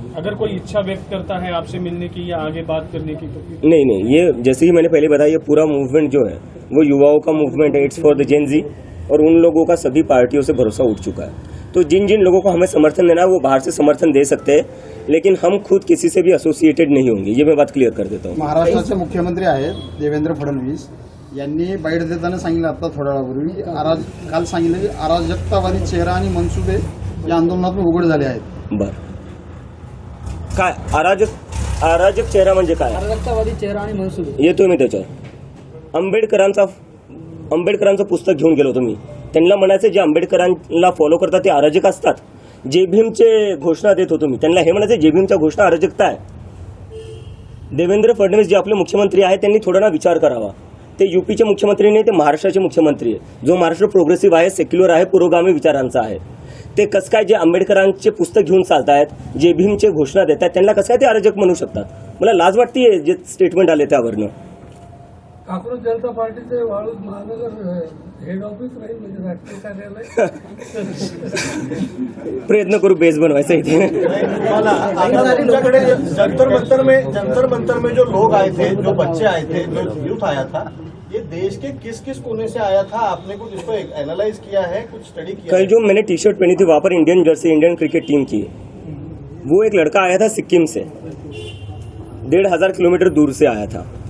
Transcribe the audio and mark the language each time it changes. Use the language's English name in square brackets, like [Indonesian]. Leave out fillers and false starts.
[Hindi] अगर कोई इच्छा व्यक्त करता है आपसे मिलने की या आगे बात करने की तो? नहीं, ये जैसे ही मैंने पहले बताया, ये पूरा मूवमेंट जो है वो युवाओं का मूवमेंट है, [English] it's for the Gen Z, [Hindi] और उन लोगों का सभी पार्टियों से भरोसा उठ चुका है। तो जिन लोगों को हमें समर्थन देना है वो बाहर से समर्थन दे सकते हैं, लेकिन हम खुद किसी से भी एसोसिएटेड नहीं होंगे, ये मैं बात क्लियर कर देता हूँ। [Marathi] महाराष्ट्राचे मुख्यमंत्री आहेत देवेंद्र फडणवीस यांनी बाईट देताना सांगितलं, आता थोड्या वेळापूर्वी काल सांगितलं की अराजकतावादी चेहरा आणि मनसुबे या आंदोलनातून उघड झाले आहेत। बर, काय अराजक चेहरा म्हणजे काय? अराजकतावादी चेहरा आणि मनसुबे येतोय मी त्याच्यावर। आंबेडकरांचं पुस्तक घेऊन गेलो होतो मी, त्यांना म्हणायचं जे आंबेडकरांना फॉलो करतात ते अराजक असतात। जे भीमचे घोषणा देत होतो मी, त्यांना हे म्हणायचं जे भीमच्या घोषणा अराजकता आहे। देवेंद्र फडणवीस जे आपले मुख्यमंत्री आहेत त्यांनी थोडा ना विचार करावा. ते यूपीचे मुख्यमंत्री नाही, ते महाराष्ट्राचे मुख्यमंत्री आहे. जो महाराष्ट्र प्रोग्रेसिव्ह आहे, सेक्युलर आहे, पुरोगामी विचारांचा आहे. ते कसं काय जे आंबेडकरांचे पुस्तक घेऊन चालतायत, जे भीमचे घोषणा देत आहेत, त्यांना कसं काय ते अराजक म्हणू शकतात. मला लाज वाटते जे स्टेटमेंट आले त्यावरनं. काँग्रेस जनता पार्टीचे वाळूज महानगर हेड ऑफिस राहील म्हणजे राष्ट्रीय कार्यालय. प्रयत्न करू बेस बनवायचा इथे. [Hindi] जंतर मंतर में जो लोग आए थे, जो बच्चे आए थे, जो यूथ आया था, ये देश के किस किस कोने से आया था? आपने कुछ इसको एनालाइज किया है, कुछ स्टडी किया कल है? जो मैंने टी शर्ट पहनी थी वहाँ पर Indian Jersey, Indian cricket team की, वो एक लड़का आया था सिक्किम से, 1500 किलोमीटर दूर से आया था.